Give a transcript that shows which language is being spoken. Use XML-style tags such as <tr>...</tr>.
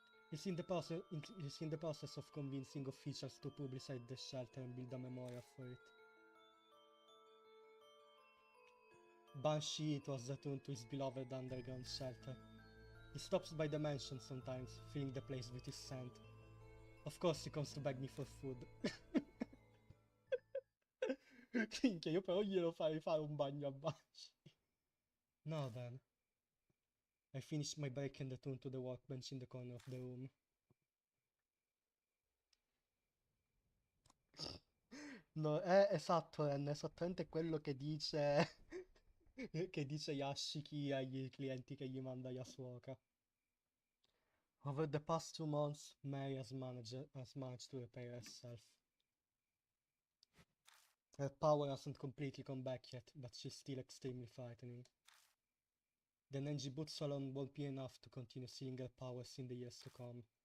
<en>He's in the process of convincing officials to publicize the shelter and build a memorial for it. Banshee was returned to his beloved underground shelter. He stops by the mansion sometimes, filling the place with his scent. Of course he comes to beg me for food.</en> <it>Minchia, io però glielo farei fare un bagno a Banshee.</it> <en>Now then. I finished my break and returned to the workbench in the corner of the room.</en> <it>No, è esatto, Ren, è esattamente quello che dice... che dice Yashiki agli clienti che gli manda Yasuoka.</it> <en>Over the past 2 months, Mary has managed to repair herself. Her power hasn't completely come back yet, but she's still extremely frightening. The Nenjibutsu alone won't be enough to continue seeing her powers in the years to come.</en>